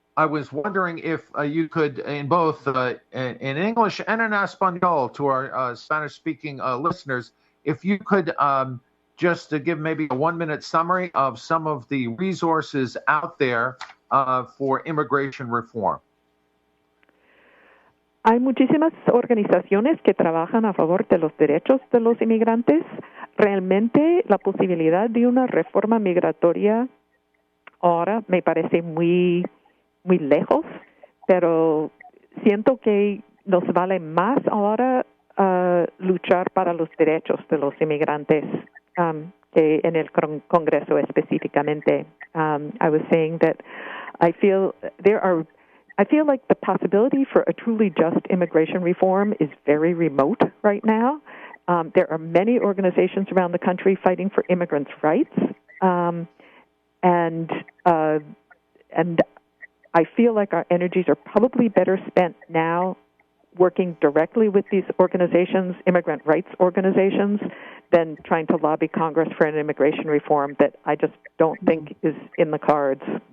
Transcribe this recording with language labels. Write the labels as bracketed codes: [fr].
[en] I was wondering if you could, in both in English and in Espanol, to our Spanish-speaking listeners, if you could just give maybe a 1-minute summary of some of the resources out there for immigration reform. [es] Hay muchísimas organizaciones que trabajan a favor de los derechos de los inmigrantes. Realmente la posibilidad de una reforma migratoria ahora me parece muy lejos, pero siento que nos vale más ahora luchar para los derechos de los inmigrantes que en el Congreso específicamente. [en] I was saying that I feel like the possibility for a truly just immigration reform is very remote right now. There are many organizations around the country fighting for immigrants' rights, and I feel like our energies are probably better spent now working directly with these organizations, immigrant rights organizations, than trying to lobby Congress for an immigration reform that I just don't think is in the cards.